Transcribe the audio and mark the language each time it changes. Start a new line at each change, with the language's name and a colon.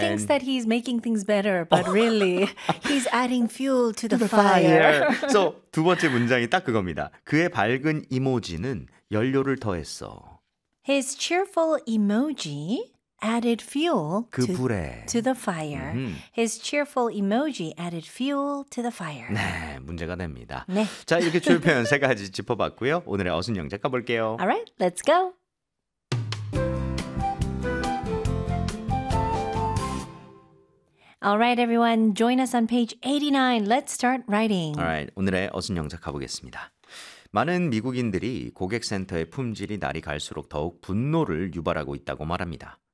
English: thinks that he's making things better, but really, he's adding fuel to the fire.
Korean: So, 두 번째 문장이 딱 그겁니다. 그의 밝은 이모지는 연료를 더했어.
English: His cheerful emoji added fuel
Korean: 그 불에.
English: to the fire. His cheerful emoji added fuel to the fire.
Korean: 네, 문제가 됩니다. 네. 자, 이렇게 주요 표현 세 가지 짚어봤고요. 오늘의 어순영 작가 볼게요.
English: All right, let's go. 알라이트 에브리원, join us on page 89. Let's start writing.
Korean: 알라이트, 오늘의 어순영 작가 보겠습니다. 많은 미국인들이 고객센터의 품질이 날이 갈수록 더욱 분노를 유발하고 있다고 말합니다.